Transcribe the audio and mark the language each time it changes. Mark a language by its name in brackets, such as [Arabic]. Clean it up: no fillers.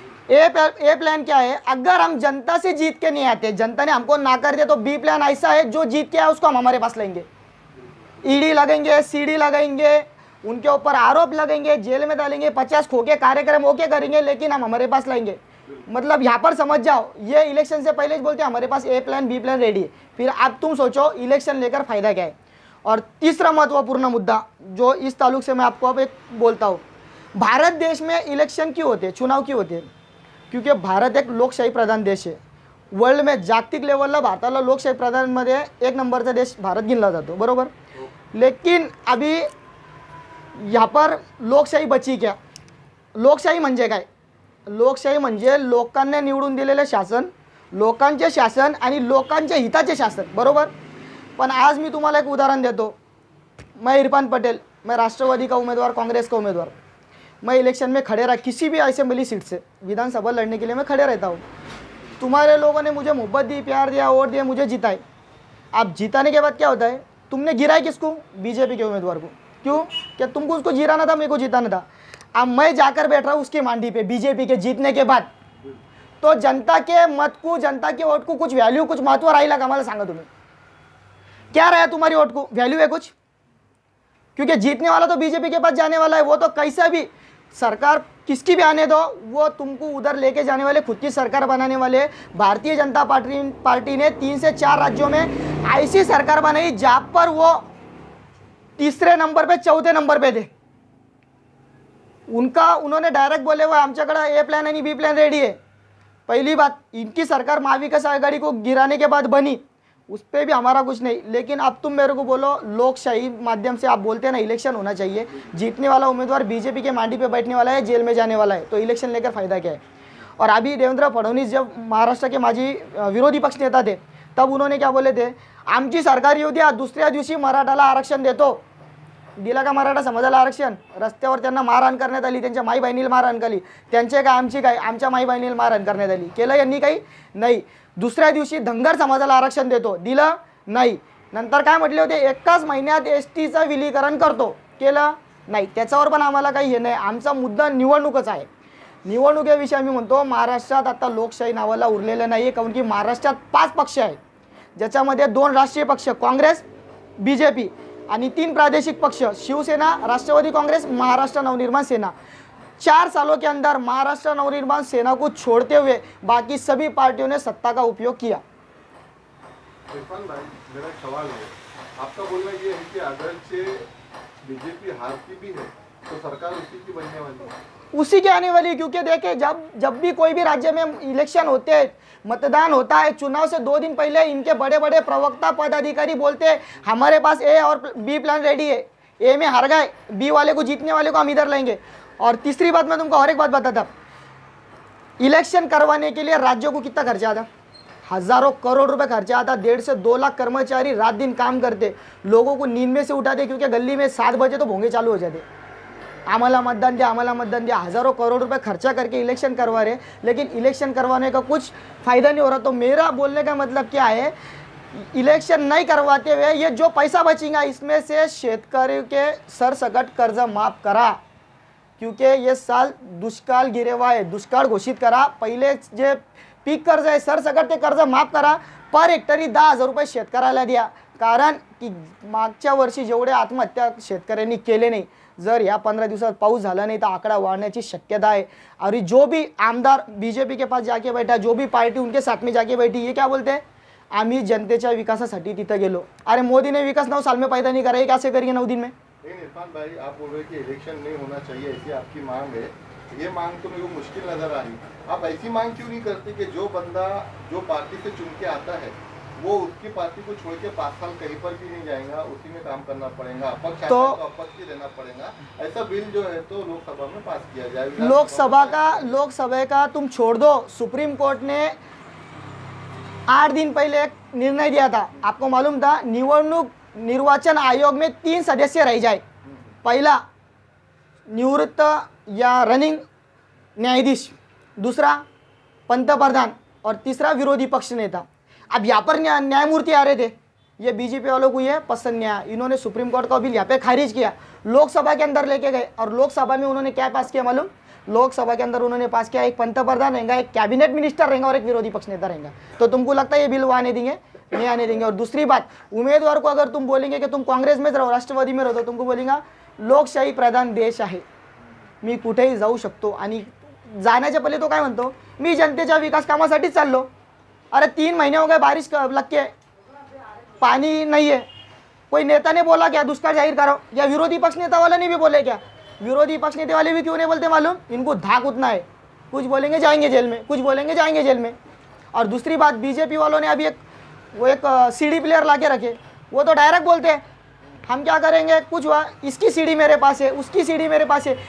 [Hindi] ए plan क्या है, अगर हम जनता से जीत के नहीं आते, जनता ने हमको ना कर दिया, तो बी प्लान ऐसा है, जो जीत के आए उसको हम हमारे पास लेंगे, ईडी लगेंगे, सीडी लगेंगे, उनके ऊपर आरोप लगेंगे, जेल में डालेंगे, 50 खोके कार्यक्रम ओके करेंगे, लेकिन हम हमारे पास लाएंगे। मतलब यहाँ पर समझ जाओ, ये इलेक्शन से पहले बोलते हैं हमारे पास ए प्लान बी प्लान रेडी है। फिर अब तुम सोचो इलेक्शन लेकर फायदा क्या है। और तीसरा महत्वपूर्ण मुद्दा जो इस ताल्लुक से मैं आपको अब एक बोलता हूँ, भारत देश में इलेक्शन क्यों होते हैं, चुनाव क्यों होते हैं? [Marathi] क्योंकि भारत एक लोकशाही प्रधान देश आहे. वर्ल्ड में जागतिक लेवलला भारताला लोकशाही प्रधानमध्ये 1 नंबरचा देश भारत गिनला जातो, बरोबर. [Hindi] लेकिन अभी यहाँ पर लोकशाही बची क्या? [Marathi] लोकशाही म्हणजे काय? लोकशाही म्हणजे लोकांना निवडून दिलेले शासन, लोकांचे शासन आणि लोकांच्या हिताचे शासन, बरोबर. पण आज मी तुम्हाला एक उदाहरण देतो. [Hindi] मैं इरफान पटेल, मैं राष्ट्रवादी का उम्मीदवार, कांग्रेस का उम्मीदवार, मैं इलेक्शन में खड़े रहा, किसी भी असेंबली सीट से विधानसभा लड़ने के लिए मैं खड़े रहता हूँ. तुम्हारे लोगों ने मुझे मोहब्बत दी, प्यार दिया, वोट दिया, मुझे जिताए. अब जिताने के बाद क्या होता है? तुमने गिराया किसको? बीजेपी के उम्मीदवार को. क्यों? क्या तुमको उसको जिराना था, मेरे को जिताना था. अब मैं जाकर बैठ रहा हूँ उसकी मांडी पे बीजेपी के जीतने के बाद, तो जनता के मत को, जनता के वोट को कुछ वैल्यू, कुछ महत्व [Marathi] राहिला का? मला सांगा तुम्ही, [Hindi] क्या रहा तुम्हारी वोट को? वैल्यू है कुछ? क्योंकि जीतने वाला तो बीजेपी के पास जाने वाला है. वो तो कैसा भी सरकार किसकी भी आने दो, वो तुमको उधर लेके जाने वाले, खुद की सरकार बनाने वाले. भारतीय जनता पार्टी ने 3 से 4 राज्यों में ऐसी सरकार बनाई जहां पर वो तीसरे नंबर पे, चौथे नंबर पे थे. उन्होंने डायरेक्ट बोले हुए [Marathi] आमच्याकडे ए प्लान आणि बी प्लान [Hindi] रेडी है. पहली बात, इनकी सरकार महाविकास आघाड़ी को गिराने के बाद बनी, उस पर भी हमारा कुछ नहीं. लेकिन अब तुम मेरे को बोलो, लोकशाही माध्यम से आप बोलते हैं ना इलेक्शन होना चाहिए, जीतने वाला उम्मीदवार बीजेपी के मांडी पे बैठने वाला है, जेल में जाने वाला है, तो इलेक्शन लेकर फायदा क्या है? और अभी देवेंद्र फडणवीस जब महाराष्ट्र के माजी विरोधी पक्ष नेता थे, तब उन्होंने क्या बोले थे? [Marathi] आमची सरकार येऊ द्या, दुसऱ्या दिवशी मराठाला आरक्षण देतो. दिला का मराठा समाजाला आरक्षण? रस्त्यावर त्यांना मारहाण करण्यात आली, त्यांच्या माई बहिणीला मारहाण केली. त्यांचे काय, आमची काय? आमच्या माई बहिणीला मारहाण करण्यात आली. केलं यांनी काही? नाही. दुसऱ्या दिवशी धनगर समाजाला आरक्षण देतो, दिलं नाही. नंतर काय म्हटले होते? एकाच महिन्यात एसटीचं विलीकरण करतो, केलं नाही. त्याच्यावर पण आम्हाला काही हे नाही. आमचा मुद्दा निवडणूकच आहे. निवडणुकीविषयी आम्ही म्हणतो, महाराष्ट्रात आता लोकशाही नावाला उरलेलं नाही. कारण की महाराष्ट्रात 5 पक्ष आहेत, ज्याच्यामध्ये 2 राष्ट्रीय पक्ष काँग्रेस, बीजेपी, आणि 3 प्रादेशिक पक्ष शिवसेना, राष्ट्रवादी कांग्रेस, महाराष्ट्र नवनिर्माण सेना. [Hindi] 4 सालों के अंदर महाराष्ट्र नवनिर्माण सेना को छोड़ते हुए बाकी सभी पार्टियों ने सत्ता का उपयोग किया. इरफान भाई, मेरा एक सवाल है. आपका बोलना ये है कि अगर से बीजेपी हारती भी है तो सरकार उसी की बनने वाली है, उसी के आने वाली. क्योंकि देखिए, जब भी कोई भी राज्य में इलेक्शन होते हैं, मतदान होता है, चुनाव से 2 दिन पहले इनके बड़े बड़े प्रवक्ता, पदाधिकारी बोलते हैं हमारे पास ए और बी प्लान रेडी है. ए में हार गए, बी वाले को, जीतने वाले को हम इधर लेंगे. और तीसरी बात, मैं तुमको और एक बात बताता, इलेक्शन करवाने के लिए राज्यों को कितना खर्चा आता? हज़ारों करोड़ रुपए खर्चा आता. 1.5 से 2 लाख कर्मचारी रात दिन काम करते, लोगों को नींद में से उठाते, क्योंकि गली में 7 बजे तो भोंगे चालू हो जाते. [Marathi] आम्हाला मतदान दिया, आम्हाला मतदान दिया. [Hindi] हज़ारों करोड़ रुपए खर्चा करके इलेक्शन करवा रहे, लेकिन इलेक्शन करवाने का कुछ फ़ायदा नहीं हो रहा. तो मेरा बोलने का मतलब क्या है, इलेक्शन नहीं करवाते हुए ये जो पैसा बचेगा, इसमें से शेतकरी के [Marathi] सरसकट कर्ज माफ करा. [Hindi] क्योंकि ये साल दुष्काळ गिरे हुआ है, [Marathi] दुष्काळ घोषित करा. पहिले जे पीक कर्ज आहे, सरसकट ते कर्ज माफ करा. पर हेक्टरी 10,000 रुपये शेतकऱ्याला द्या. कारण की मागच्या वर्षी जेवढे आत्महत्या शेतकऱ्यांनी केले नाही, जर या 15 दिवसात पाऊस झाला नाही तर आकडा वाढण्याची शक्यता है. [Hindi] और जो भी आमदार बीजेपी के पास जाके बैठा, जो भी पार्टी उनके साथ में जाके बैठी, ये क्या बोलते हैं? [Marathi] आम्ही जनतेच्या विकासासाठी तिथे गेलो. [Hindi] अरे मोदी ने विकास 9 साल में पैदा नहीं करा, ये कैसे करेंगे 9 दिन में? लेकिन इरफान भाई, आप बोल रहे हैं कि इलेक्शन नहीं होना चाहिए, ऐसी आपकी मांग है. ये मांग तो मेरे को मुश्किल नजर आ रही. आप ऐसी मांग क्यों नहीं करते कि जो बंदा जो पार्टी से चुन के आता है वो उसकी पार्टी को छोड़ के 5 साल कहीं पर भी नहीं जाएगा, उसी में काम करना पड़ेगा, अपक्ष तो अपक्ष ही रहना पड़ेगा। ऐसा बिल जो है तो लोकसभा में पास किया जाए। लोकसभा का तुम छोड़ दो, सुप्रीम कोर्ट ने 8 दिन पहले एक निर्णय दिया था, आपको मालूम था, निर्वाचन आयोग में 3 सदस्य रह जाए। पहला निवृत्त या रनिंग न्यायाधीश, दूसरा पंतप्रधान और तीसरा विरोधी पक्ष नेता। अब यहाँ पर न्यायमूर्ति आ रहे थे, ये बीजेपी वालों को ये पसंद नहीं आया, इन्होंने सुप्रीम कोर्ट का बिल यहाँ पे खारिज किया, लोकसभा के अंदर लेके गए और लोकसभा में उन्होंने क्या पास किया मालूम? लोकसभा के अंदर उन्होंने पास किया, एक पंतप्रधान रहेगा, एक कैबिनेट मिनिस्टर रहेगा और एक विरोधी पक्ष नेता रहेगा। तो तुमको लगता है ये बिल वो आने देंगे? नहीं आने देंगे। और दूसरी बात, उम्मीदवार को अगर तुम बोलेंगे कि तुम कांग्रेस में रहो, राष्ट्रवादी में रहो, तो तुमको बोलेगा [Marathi] लोकशाही प्रधान देश आहे, मी कुठेही जाऊ शकतो आणि जाण्याच्या पहिले तो काय म्हणतो, मी जनतेच्या विकास कामासाठी चाललो। [Hindi] अरे 3 महीने हो गए बारिश लग के, पानी नहीं है, कोई नेता ने बोला क्या दुष्काळ जाहिर करो? या विरोधी पक्ष नेता वाले ने भी बोले क्या? विरोधी पक्ष नेता वाले भी क्यों नहीं बोलते मालूम? इनको धाक उतना है, कुछ बोलेंगे जाएंगे जेल में, कुछ बोलेंगे जाएंगे जेल में। और दूसरी बात, बीजेपी वालों ने अभी एक सीडी प्लेयर ला के रखे, वो तो डायरेक्ट बोलते हैं हम क्या करेंगे, कुछ हुआ इसकी सीडी मेरे पास है, उसकी सीडी मेरे पास है।